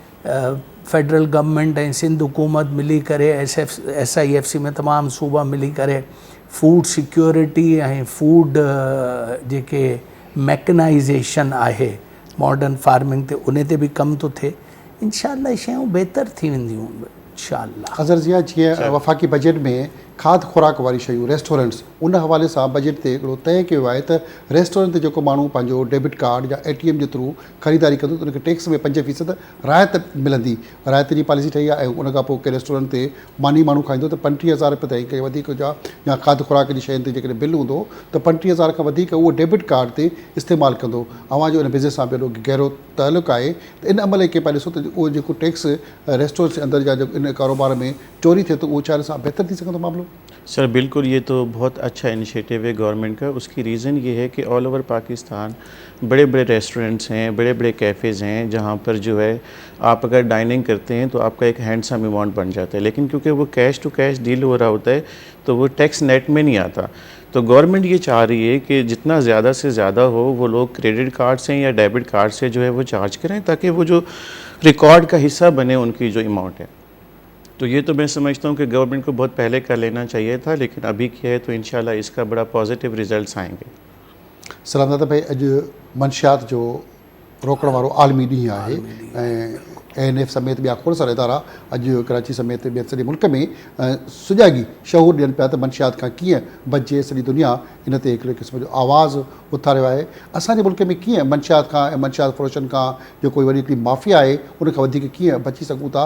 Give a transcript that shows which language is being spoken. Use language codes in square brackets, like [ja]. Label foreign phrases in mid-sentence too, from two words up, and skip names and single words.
[en] federal government [sd] ऐं सिंध हुकूमत मिली करे SIFC में तमामु सूबा मिली करे [en] food security [sd] ऐं फूड जेके मैकनाइज़ेशन आहे [en] modern farming [sd] ते, उन ते बि कमु थो थिए। इंशाअल्लाह शयूं बहितर थी वेंदियूं इंशाअल्लाह। अज़र जिया, जीअं वफ़ाक़ी बजट में खाद खुराक वारी शयूं, रेस्टोरेंट्स, उन हवाले सां बजट ते हिकिड़ो तय कयो आहे त रेस्टोरेंट ते जेको माण्हू पंहिंजो [en] debit card [sd] या ATM जे थ्रू ख़रीदारी कंदो त उनखे टैक्स में 5% राहत मिलंदी। राहत जी पॉलिसी ठही आहे। ऐं उन खां पोइ कंहिं रेस्टोरेंट ते मानी माण्हू खाईंदो त 35,000 रुपये ताईं, कंहिं वधीक जा या खाद खुराक जी शयुनि ते जेकॾहिं बिल हूंदो त 35,000 खां वधीक उहो [en] debit card [sd] ते इस्तेमालु कंदो। अवां जो इन बिज़नेस सां ॿियो गहरो तालुक़ु आहे। त इन अमल खे पाण ॾिसो त उहो जेको टैक्स रेस्टोरेंट जे अंदरि जा इन कारोबार में चोरी थिए, त उहो चाहे सां बहितर थी सघंदो मामिलो? [ur] سر بالکل، یہ تو بہت اچھا انیشیئیٹو ہے گورنمنٹ کا. اس کی ریزن یہ ہے کہ [en] all over Pakistan [ur] بڑے بڑے ریسٹورنٹس ہیں، بڑے بڑے کیفیز ہیں، جہاں پر جو ہے آپ اگر ڈائننگ کرتے ہیں تو آپ کا ایک [en] handsome amount [ur] بن جاتا ہے. لیکن کیونکہ وہ [en] cash to cash deal [ur] ہو رہا ہوتا ہے تو وہ [en] tax net [ur] میں نہیں آتا. تو گورنمنٹ یہ چاہ رہی ہے کہ جتنا زیادہ سے زیادہ ہو وہ لوگ [en] credit card [ur] سے یا [en] debit card [ur] سے جو ہے وہ چارج کریں، تاکہ وہ جو ریکارڈ کا حصہ بنے ان کی جو اماؤنٹ ہے. تو یہ تو میں سمجھتا ہوں کہ گورنمنٹ کو بہت پہلے کر لینا چاہیے تھا، لیکن ابھی کیا ہے تو انشاءاللہ اس کا بڑا [en] positive results [ur] آئیں گے. [sd] सलाम दादा भाई, अॼु मंशियात जो रोकण वारो आलमी ॾींहुं आहे ऐं ANF समेत ॿिया खोड़ सारा इदारा अॼु कराची समेत ॿियनि सॼे मुल्क में सुॼागी शहूर ॾियनि पिया त मंशियात खां कीअं बचे। सॼी दुनिया इन ते हिकिड़े क़िस्म जो आवाज़ु उथारियो आहे। असांजे मुल्क में कीअं मंशियात खां ऐं मंशियात फ़रोशन खां जो कोई वॾी हिकिड़ी माफ़िया आहे उन खां वधीक कीअं बची सघूं था।